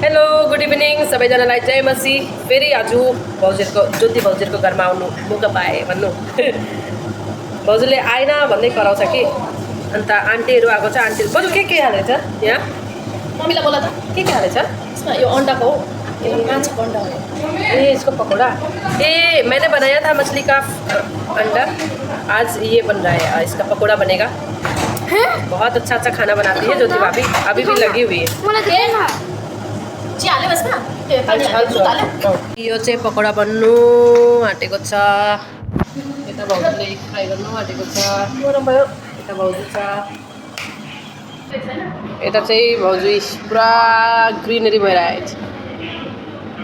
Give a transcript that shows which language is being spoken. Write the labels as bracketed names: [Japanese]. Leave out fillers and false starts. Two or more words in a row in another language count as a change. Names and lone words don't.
[English] hello good evening [Nepali] सबैजनालाई जय मसी। फेरि आज भाउजूहरूको ज्योति भाउजूहरूको घरमा आउनु मौका पाएँ भन्नु। भाउजूले आएन भन्दै कराउँछ कि। अन्त आन्टीहरू आएको छ। आन्टी भाउजू के हालेछ यहाँ? मम्मीलाई बोला त के हालेछ? यसमा यो अंडाको हो, यो माछाको अंडा हो। [Hindi] ये इसको पकौड़ा। ये मैंने बनाया था मछली का अंडा, आज ये बन रहा है, इसका पकौड़ा बनेगा। बहुत अच्छा खाना बनाती है ज्योति भाभी, अभी भी लगी हुई है। [Nepali] चिया हाल्यो यसमा? त्यो पानी हाल्यो, दुध हाल्यो? यो चाहिँ पकौडा बन्नु आँटेको छ। यता भाउजूले फ्राई गर्नु आँटेको छ। यता भाउजू छ, यता चाहिँ भाउजू पुरा ग्रिनरी भइरहेको छ।